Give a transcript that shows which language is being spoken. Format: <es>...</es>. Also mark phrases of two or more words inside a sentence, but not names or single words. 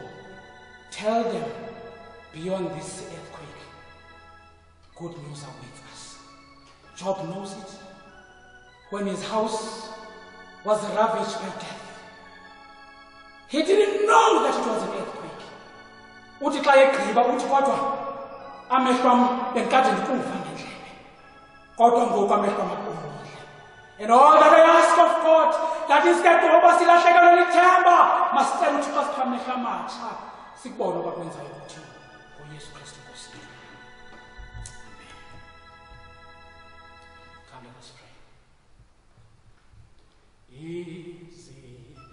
<en>Tell them, beyond this earthquake, good news awaits us. Job knows it. When his house was ravaged by death, he didn't know that it was an earthquake.</en> <xh>Uthi xa egqiba uthi kodwa amehlo am bendikade ndikuva ngendlebe, kodwa ngoku amehlo am aqondile.</xh> <en>And all that I ask of God, that instead of</en> <xh>silahlekelwe lithemba, masicela uthi xa sipha amehlo amatsha sikubone okwakwenzayo kuthi ngoYesu Kristu Nkosi.</xh> <en>Come, let us pray. Easy,</en>